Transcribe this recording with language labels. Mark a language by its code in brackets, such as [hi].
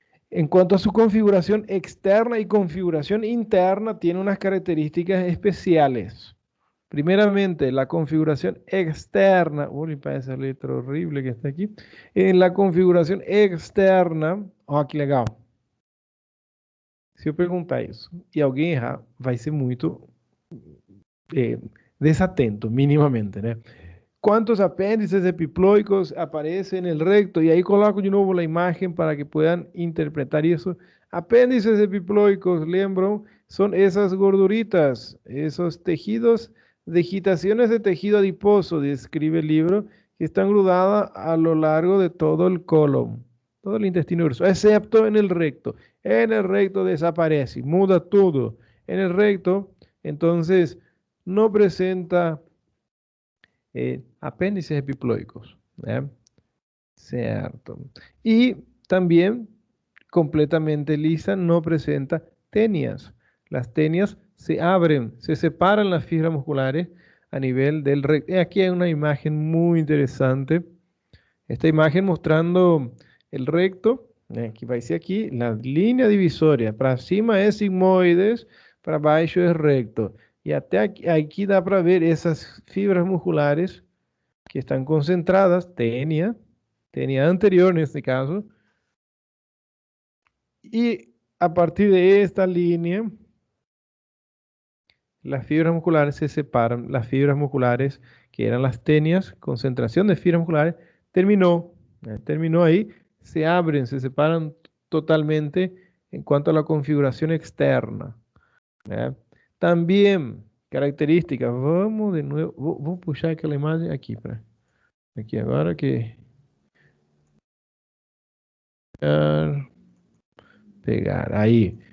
[es] En cuanto a su configuración externa y configuración interna, tiene unas características especiales. Primeramente, la configuración externa. Uy, para esa letra horrible que está aquí. En la configuración externa. [pt] Que legal. Se eu perguntar isso e alguém errar, vai ser muito desatento, minimamente, né? [es] ¿Cuántos apéndices epiploicos aparecen en el recto? Y ahí coloco de nuevo la imagen para que puedan interpretar eso. Apéndices epiploicos, lembram, son esas gorduritas, esos tejidos, vegetaciones de tejido adiposo, describe el libro, que están grudadas a lo largo de todo el colon, todo el intestino grueso, excepto en el recto. En el recto desaparece, muda todo. En el recto, entonces, no presenta apéndices epiploicos, ¿eh? Cierto. Y también completamente lisa no presenta tenias. Las tenias se abren, se separan las fibras musculares a nivel del recto. Aquí hay una imagen muy interesante. Esta imagen mostrando el recto, [pt] Que vai ser aqui, na linha divisória. Para cima é sigmoides, para baixo é recto. E até aqui dá para ver essas fibras musculares que estão concentradas, tênia anterior neste caso, y a partir de esta línea, las fibras musculares se separan. [es] Las fibras musculares, que eran las tenias, concentración de fibras musculares, terminó ahí, se abren, se separan totalmente en cuanto a la configuración externa. ¿Ya? También, características, vamos de nuevo, voy a puxar aquella imagen aquí, aquí ahora que pegar, ahí.